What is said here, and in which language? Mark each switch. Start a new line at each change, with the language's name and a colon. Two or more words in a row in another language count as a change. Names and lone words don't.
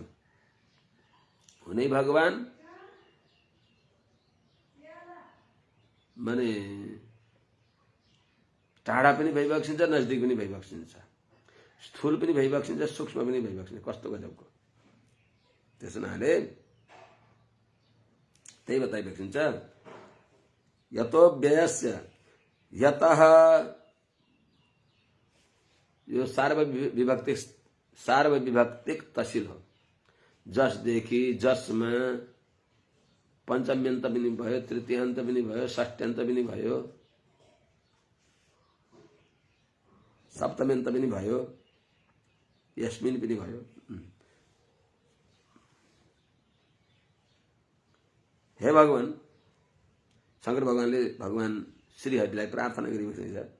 Nepali: हुनै भगवान माने टाढा पनि भइबक्सिन्छ, नजदिक पनि भइबक्सिन्छ, स्थूल पनि भइबक्सिन्छ, सूक्ष्म पनि भइबक्सिन्छ। कस्तो गजबको! त्यस हुनाले त्यही बताइबक्सिन्छ।
Sanskrit: यतो व्ययस्य यतः,
Nepali: यो सार्वविभक्तिक तहसील हो। जसदेखि जसमा पञ्चम्यन्त पनि भयो, तृतीयान्त पनि भयो, षष्ट्यन्त पनि भयो, सप्तम्यन्त पनि भयो, यस्मिन पनि भयो। हे भगवान, शंकर भगवानले भगवान श्रीहरिलाई प्रार्थना गरिबक्छ।